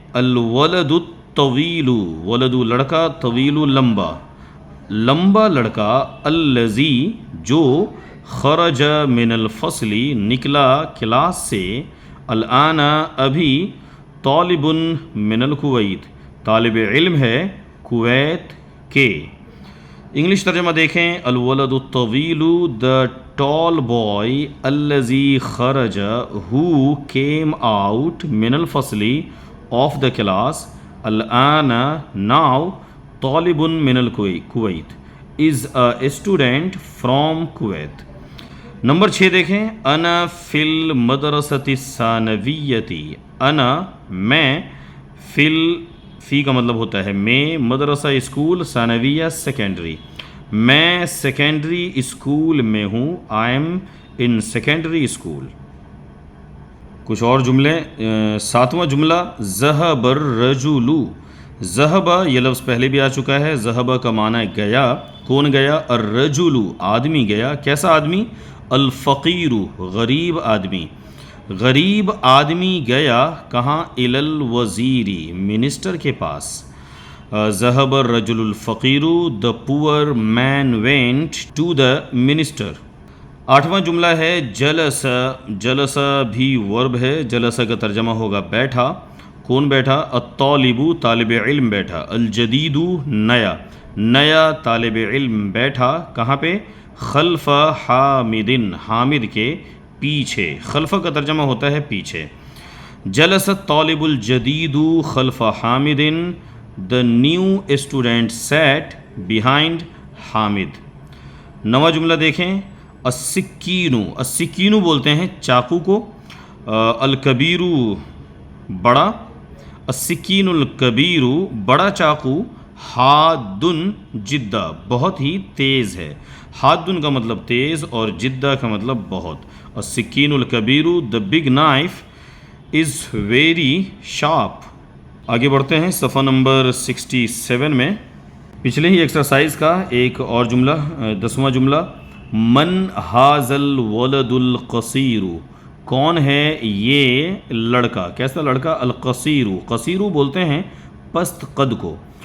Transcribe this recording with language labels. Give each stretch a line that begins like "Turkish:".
Urdu: الولد الطویل، ولد لڑکا، طویل لمبا، لمبا لڑکا. الذی جو، خرج من الفصل نکلا کلاس سے. الآن ابھی.
Arabic: طالب من الکویت،
Urdu: طالب علم ہے کویت کے. انگلش ترجمہ دیکھیں.
Arabic: الولد الطویل،
English: The tall boy.
Arabic: الذی خرج،
English: Who came out.
Arabic: من الفصل،
English: Of the class. الآن now.
Arabic: طالب من الکویت
English: Is a student from Kuwait. Number 6 دیکھیں.
Arabic: انا فی المدرسۃ الثانویۃ.
Urdu: انا میں، فی کا مطلب ہوتا ہے میں، مدرسہ اسکول، ثانویہ سیکنڈری. میں سیکنڈری اسکول میں ہوں.
English: I am in secondary school.
Urdu: کچھ اور جملے.
English: 7واں جملہ.
Arabic: ذہب الرجل.
Urdu: ذہب یہ لفظ پہلے بھی آ چکا ہے. ذہب کا معنی گیا. کون گیا. الرجل آدمی گیا. کیسا آدمی. الفقیر غریب آدمی. غریب آدمی گیا کہاں؟ الل وزیری، منسٹر کے پاس.
Arabic: ذهب الرجل الفقیر،
English: the poor man went to the minister.
Urdu: 8واں جملہ ہے جلس. جلس بھی ورب ہے. جلس کا ترجمہ ہوگا بیٹھا. کون بیٹھا؟ الطالب، طالب علم بیٹھا. الجدید، نیا. نیا طالب علم بیٹھا کہاں پہ؟
Arabic: خلف حامد،
Urdu: حامد کے پیچھے. خلف کا ترجمہ ہوتا ہے پیچھے.
Arabic: جلس الطالب الجدید خلف حامد،
English: the new student sat behind
Urdu: Hamid. 9واں جملہ دیکھیں. السکین، السکین بولتے ہیں چاقو کو. الکبیر، بڑا.
Arabic: السکین الکبیر،
Urdu: بڑا چاقو.
Arabic: حاد جدہ،
Urdu: بہت ہی تیز ہے. حاد کا مطلب تیز اور جدہ کا مطلب بہت.
Arabic: السکین الکبیر،
English: the big knife is very sharp.
Urdu: آگے بڑھتے ہیں صفحہ نمبر 67 میں. پچھلے ہی ایکسرسائز کا ایک اور جملہ، 10واں جملہ.
Arabic: من ھذا الولد القصیر،
Urdu: کون ہے یہ لڑکا؟ کیسا لڑکا؟ القصیر، قصیر بولتے ہیں پست قد کو.